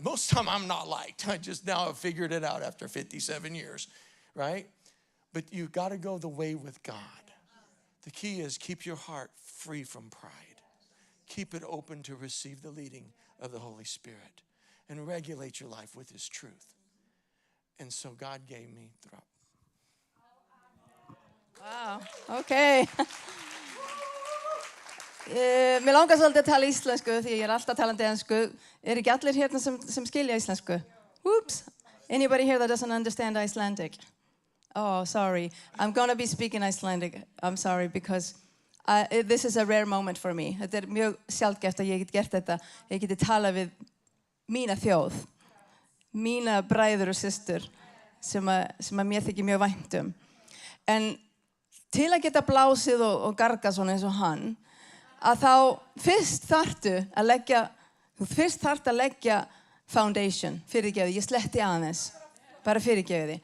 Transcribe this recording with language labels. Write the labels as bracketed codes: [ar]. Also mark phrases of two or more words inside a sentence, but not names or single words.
[en] Most of the time I'm not liked. I just now have figured it out after 57 years, right? But you got to go the way with God. The key is keep your heart free from pride. Keep it open to receive the leading of the Holy Spirit. And regulate your life with His truth. And so God gave me Drap. Wow, ok. [is] Mér langar svolítið að tala íslensku því ég alltaf talandi ensku. Ekki allir hérna sem skilja íslensku? [en] Whoops. Anybody here that doesn't understand Icelandic? Oh, sorry. I'm going to be speaking Icelandic. I'm sorry because this is a rare moment for me. [is] Þetta mjög sjaldgæft að ég get gert þetta. Ég geti talað við mína þjóð, mína bræður og systur sem að mér þykir mjög vænt En til að geta blásið og gargað svona eins og hann, að þá fyrst þarftu að leggja foundation, fyrirgefið, ég sletti aðeins, bara fyrirgefið.